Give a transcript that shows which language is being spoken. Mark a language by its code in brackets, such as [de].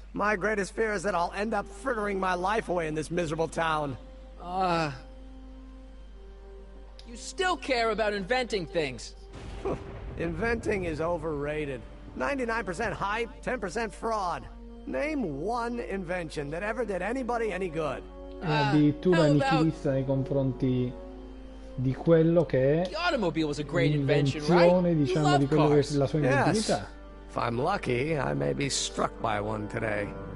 [en] My greatest fear is that I'll end up frittering my life away in this miserable town. You still care about inventing things. Inventing is overrated. 99% hype, 10% fraud. Name one invention that ever did anybody any good. [it] Addirittura nichilista nei confronti di quello che è [en] The automobile was a great invention, right? [it] l'invenzione, diciamo, di quello che è la sua inventività. [en] If I'm lucky, I may be struck by one today.